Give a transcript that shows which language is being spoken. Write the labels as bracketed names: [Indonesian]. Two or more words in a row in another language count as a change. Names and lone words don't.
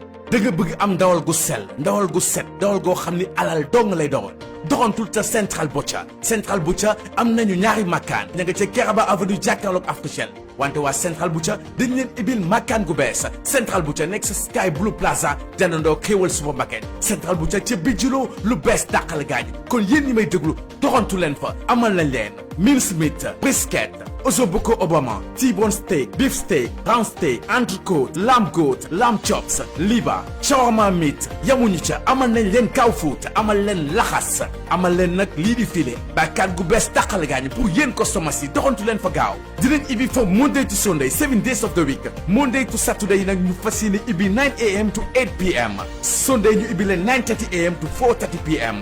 [Wolof] da nga bëgg am ndawal gu sell ndawal gu set ndawal goo xam ni alal dong lay doon doxantul ca Central Butcher am nañu ñaari makkaan ña nga ca Keraba avenue jàkkaarloog Africell wante waa Central Butcher dañ leen ibil makkaan gu bees Central Butcher nekk sa Sky Blue Plaza jàndandoo Xéewal supermarket Central Butcher ca bijuloo lu bees dàqal gaañ kon yéen ñi may déglu doxantu leen fa amal nañ leen [English] mincemeat brisket ossobuco obama T-bone steak beef steak round steak entrecôte lamb goat lamb chops liba shawarma meat [Wolof] yamuñu ca amal nañ leen [English] cow foot [Wolof] amal leen laxas amal leen nag lii di filet bakkaat gu bees dàqal gaañ pour yéen customers yi doxantu leen fa gaaw dinañ ibi fa [English] Monday to Sunday 7 days of the week Monday to Saturday [Wolof] nag ñu fas yéene ibi 9 a.m. to 8 p.m. Sunday ñu ibi leen 9:30 a.m. to 4:30 p.m.